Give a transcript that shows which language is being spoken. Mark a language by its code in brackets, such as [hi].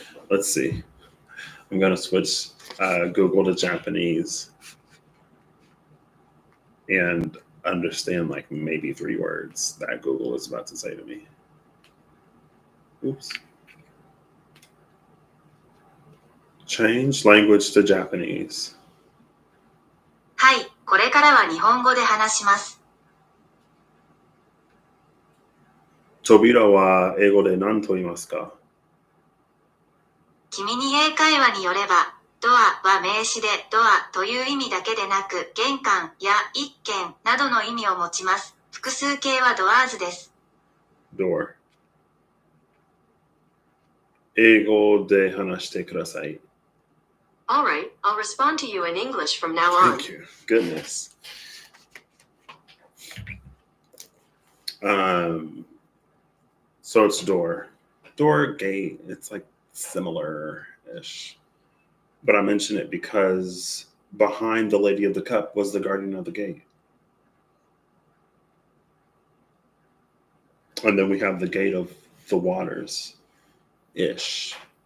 [en] Let's see. I'm going to switch Google to Japanese and understand like maybe 3 words that Google is about to say to me. Oops. Change language to Japanese. [ja] はい、これからは日本語で話します。扉は英語で何と言いますか？君に英会話によれば、ドアは名詞でドアという意味だけでなく、玄関や一軒などの意味を持ちます。複数形はドアーズです。 [en] Door。 [ja] 英語で話してください。 [en] All right, I'll respond to you in English from now on. Thank you. Goodness. So it's door, gate. It's like similar-ish, but I mention it because behind the Lady of the Cup was the guardian of the gate, and then we have the gate of the waters, ish.